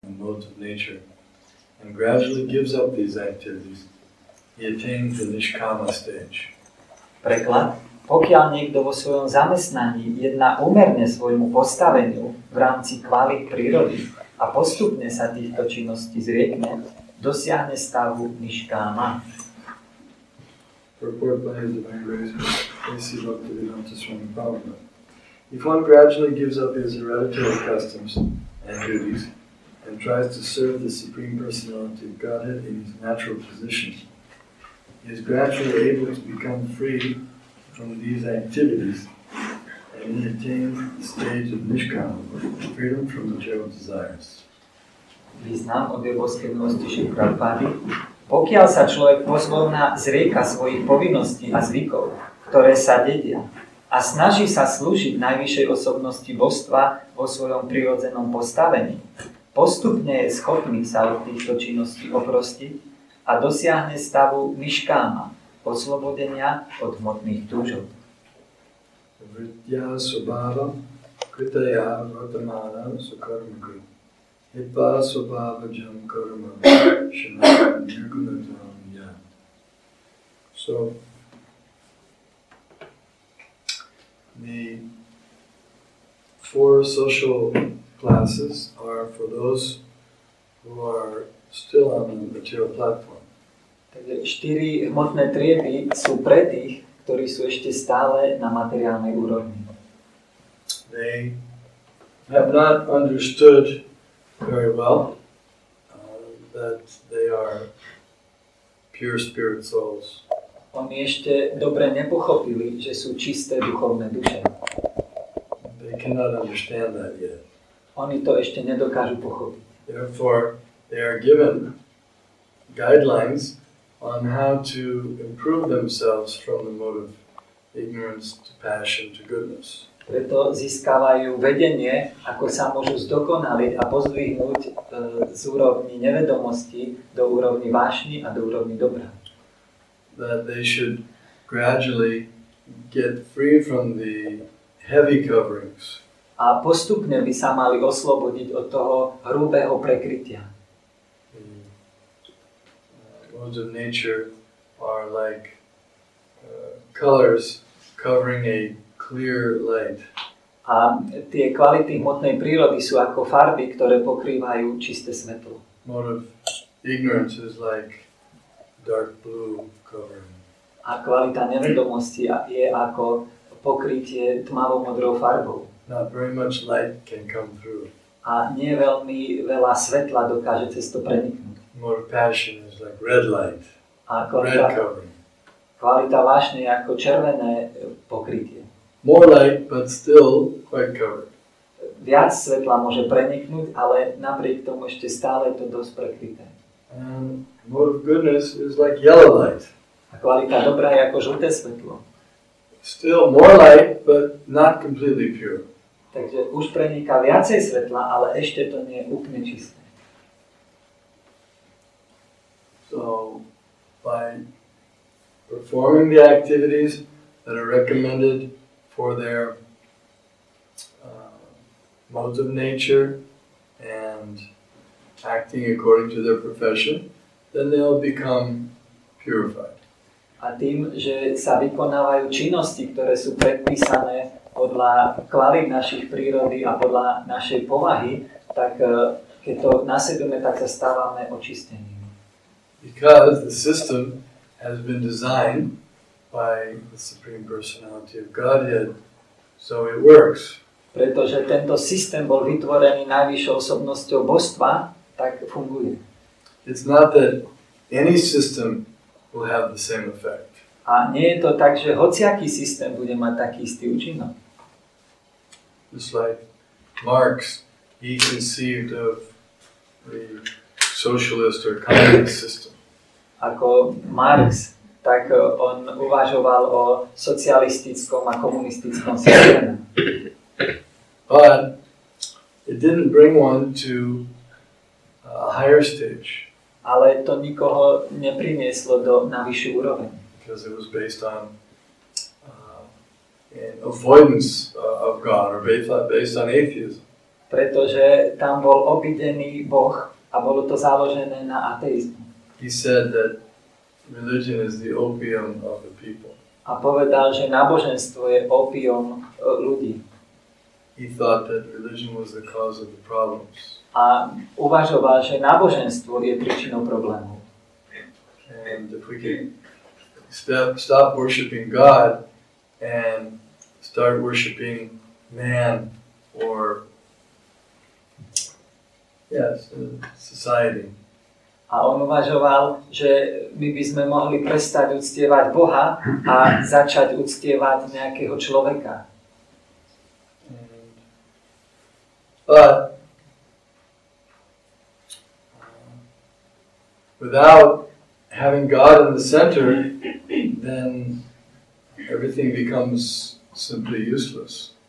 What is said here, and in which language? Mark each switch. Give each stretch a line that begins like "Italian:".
English: and modes of nature, and gradually gives up these activities, he attains the nishkama stage.
Slovak: Preklad. Pokiaľ niekto vo svojom zamestnaní jedná úmerne svojmu postaveniu v rámci kvalít prírody a postupne sa týchto činností zriekne, dosiahne stavu niškáma.
English: Purport by His Divine Grace, A.C. Bhaktivedanta Swami Prabhupada. If one gradually gives up his hereditary customs and duties and tries to serve the Supreme Personality of Godhead in his natural position, he is gradually able to become free from these activities and attain the stage of nishkama, freedom from material desires.
Slovak: Význam od Božskej milosti Šri Prabhupády. Pokiaľ sa človek pozvolna zrieka svojich povinností a zvykov, ktoré sa dedia, a snaží sa slúžiť najvyššej osobnosti božstva vo svojom prirodzenom postavení, postupne je schopný sa od týchto činností oprostiť a dosiahne stavu niškáma, oslobodenia od hmotných túžob.
Sanskrit: Vritya svabhava kritaya vartamana sukarmakri hitva svabhava jam karma shanam nirgunatam ya.
English: So, the four social classes are for those who are still on the material platform.
Slovak: Takže 4 hmotné triedy sú pre tých, ktorí sú ešte stále na materiálnej úrovni.
English: They have not understood very well that they are pure spirit souls.
Slovak: Oni ešte dobre nepochopili, že sú čisté duchovné duše.
English: They cannot understand that yet.
Slovak: Oni to ešte nedokážu pochopiť.
English: Therefore, they are given guidelines on how to improve themselves from the mode of ignorance to passion to goodness.
Slovak: Preto získavajú vedenie, ako sa môžu zdokonaliť a pozdvihnúť z úrovni nevedomosti do úrovni vášni a do úrovni dobra.
English: That they should gradually get free from the heavy coverings.
Slovak: A postupne by sa mali oslobodiť od toho hrubého prekrytia.
English: Modes of nature are like colors covering a clear light.
Slovak: A tie kvality hmotnej prírody sú ako farby, ktoré pokrývajú čisté svetlo.
English: Mode of ignorance is like dark blue covering.
Slovak: A kvalita nevedomosti je ako pokrytie tmavo-modrou farbou.
English: Not very much light can come through.
Slovak: A nie veľmi veľa svetla dokáže cez to preniknúť.
English: Mode of passion is like red light,
Slovak: A
English: red covering.
Slovak: kvalita vášne je ako červené pokrytie.
English: More light, but still quite covered.
Slovak: Viac svetla môže preniknúť, ale napriek tomu ešte stále je to dosť prekryté.
English: And mode of goodness is like yellow light.
Slovak: A kvalita dobrá je ako žlté svetlo.
English: Still more light, but not completely pure.
Slovak: Takže už preniká viacej svetla, ale ešte to nie je úplne čisté.
English: So, by performing the activities that are recommended for their modes of nature and acting according to their profession, then they'll become purified.
Slovak: A tým, že sa vykonávajú činnosti, ktoré sú predpísané podľa kvalít našich prírody a podľa našej povahy, tak keď to nasledujeme, tak sa stávame očistenými.
English: Because the system has been designed by the Supreme Personality of Godhead, so it works.
Slovak: Pretože tento systém bol vytvorený najvyššou osobnosťou božstva, tak funguje.
English: It's not that any system will have the same effect.
Slovak: A nie je to tak, že hociaký systém bude mať taký istý účinok.
English: Just like Marx, he conceived of the socialist or communist system.
Slovak: Ako Marx, tak on uvažoval o socialistickom a komunistickom systéme.
English: But it didn't bring one to a higher stage.
Slovak: Ale to nikoho neprinieslo na vyššiu úroveň.
English: Because it was based on an avoidance of God or based on atheism.
Slovak: pretože tam bol obidený Boh a bolo to založené na ateizmu.
English: He said that religion is the opium of the people.
Slovak: A povedal, že náboženstvo je opium ľudí.
English: He thought that religion was the cause of the problems.
Slovak: A uvažoval, že náboženstvo je príčinou problémov.
English: And if we could stop worshiping God and start worshiping man or society.
Slovak: A on uvažoval, že my by sme mohli prestať uctievať Boha a začať uctievať nejakého človeka.
English: But without having God in the center, then everything becomes simply useless.